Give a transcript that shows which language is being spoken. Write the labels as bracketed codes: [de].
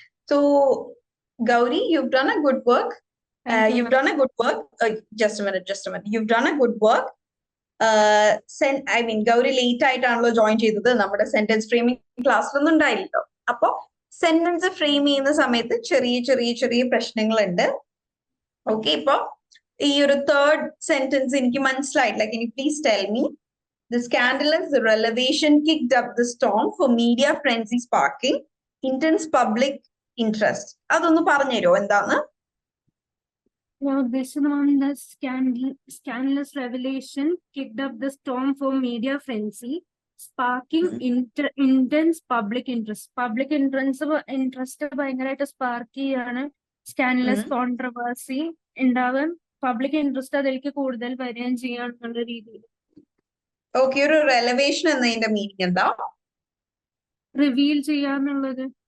[en] So, Gauri, you've done a good work. You've done a good work. Just a minute. You've done a good work. I mean, [ml] Gauri late ആയിട്ടാണല്ലോ join ചെയ്തത്. നമ്മുടെ sentence framing ക്ലാസ്സിലൊന്നും ഉണ്ടായില്ലല്ലോ. അപ്പൊ sentence frame ചെയ്യുന്ന സമയത്ത് ചെറിയ പ്രശ്നങ്ങളുണ്ട്. Okay, ഇപ്പൊ ഈ ഒരു തേർഡ് സെന്റൻസ് എനിക്ക് മനസ്സിലായിട്ടില്ല. [en] Can you please tell me? The scandalous revelation kicked up the storm for media frenzy sparking intense public interest. [ml] അതൊന്ന് പറഞ്ഞുതരോ എന്താണ്? [en] Now, this one, the scandalous revelation kicked up the storm for media frenzy, sparking intense public interest. [ml] Public interest ഭയങ്കരമായിട്ട് spark ചെയ്യാണ്. Scandalous controversy ഉണ്ടാവാൻ public interest അതിലേക്ക് കൂടുതൽ വരികയും ചെയ്യാന്നുള്ള രീതിയിൽ. Okay, ഒരു റെലവേഷൻ എന്നതിന്റെ മീനിങ് എന്താ? റിവീൽ ചെയ്യാന്നുള്ളത്.